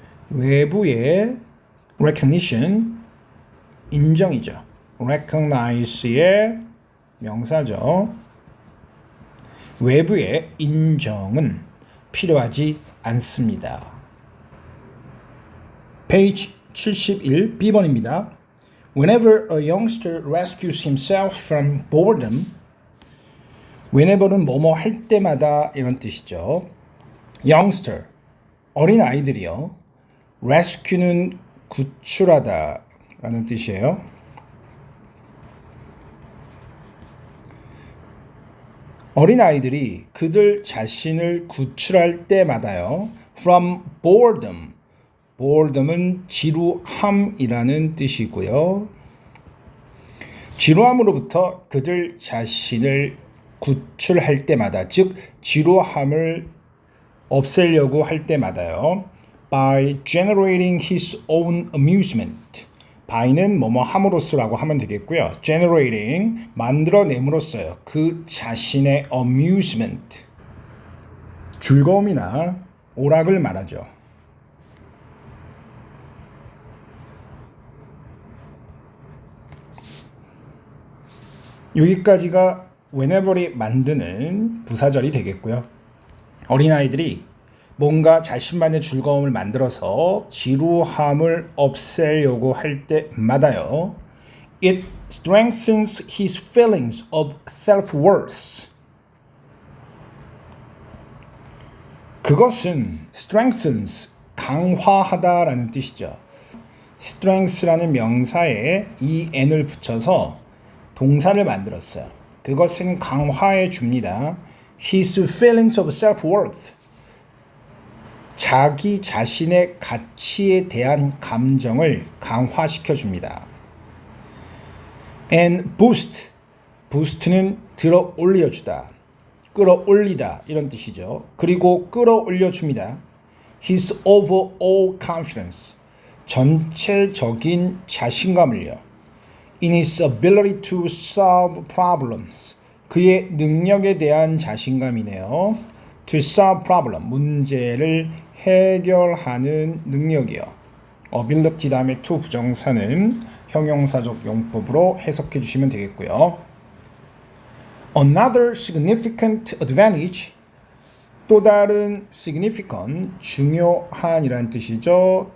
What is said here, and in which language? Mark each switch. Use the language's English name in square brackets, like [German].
[Korean] 외부의 recognition, 인정이죠. recognize의 명사죠. 외부의 인정은 필요하지 않습니다. 페이지 71 B번입니다. [English] Whenever a youngster rescues himself from boredom, [Korean] whenever는 뭐뭐 할 때마다 이런 뜻이죠. youngster, 어린 아이들이요. rescue는 구출하다 라는 뜻이에요. 어린 아이들이 그들 자신을 구출할 때마다요. [English] from boredom, [Korean] boredom은 지루함이라는 뜻이고요. 지루함으로부터 그들 자신을 구출할 때마다, 즉 지루함을 없애려고 할 때마다요. [English] by generating his own amusement. [Korean] by는 뭐뭐 함으로써라고 하면 되겠고요. generating 만들어냄으로써요. 그 자신의 amusement 즐거움이나 오락을 말하죠. 여기까지가 whenever이 만드는 부사절이 되겠고요. 어린아이들이 뭔가 자신만의 즐거움을 만들어서 지루함을 없애려고 할 때마다요. [English] It strengthens his feelings of self-worth. [Korean] 그것은 strengthens, 강화하다라는 뜻이죠. strength라는 명사에 en을 붙여서 동사를 만들었어요. 그것은 강화해 줍니다. [English] His feelings of self-worth. [Korean] 자기 자신의 가치에 대한 감정을 강화시켜 줍니다. [English] And boost. [Korean] boost는 들어 올려주다, 끌어올리다 이런 뜻이죠. 그리고 끌어올려 줍니다. [English] his overall confidence, [Korean] 전체적인 자신감을요. [English] in his ability to solve problems, [Korean] 그의 능력에 대한 자신감이네요. [English] to solve problem, [Korean] 문제를 해결하는 능력이요. ability 다음에 to 부정사는 형용사적 용법으로 해석해 주시면 되겠고요. [English] Another significant advantage, [Korean] 또 다른 significant, 중요한이라는 뜻이죠.